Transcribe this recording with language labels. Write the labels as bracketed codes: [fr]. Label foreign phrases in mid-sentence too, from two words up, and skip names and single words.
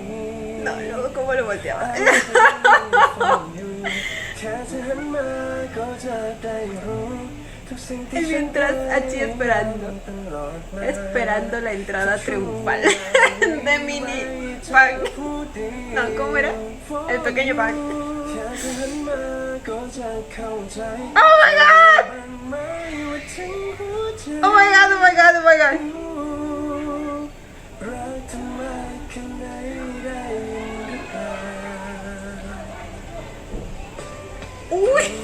[es] No, luego cómo lo volteaba. [th] แค่เธอหันมาก็จะได้รู้ [es] Y mientras allí esperando la entrada triunfal de Mini Pan. No, ¿cómo era? El pequeño Pan. [en] Oh my god! Oh my god, oh my god, oh my god. [es] Uy.